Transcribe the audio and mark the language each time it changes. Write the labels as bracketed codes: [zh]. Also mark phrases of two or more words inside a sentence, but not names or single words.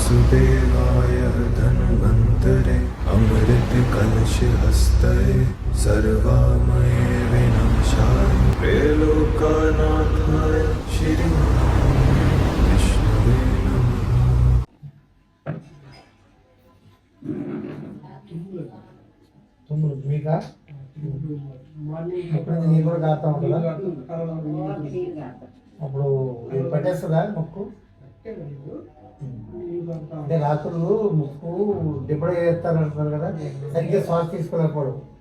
[sa] देवाय धन्वन्तरे अमृत कलश हस्तये सर्वामये विनाशाय त्रैलोक्यनाथाय श्री विष्णवे [te] तुम మీకా నీళ్ళు కూడా కాస్తా ఉంటుందా? అప్పుడు పట్టేస్తుందా ముక్కు? అంటే రాత్రులు ముక్కు డిప్పుడు చేస్తారంటున్నారు కదా, సరిగ్గా శ్వాస తీసుకోలేకపోవడం.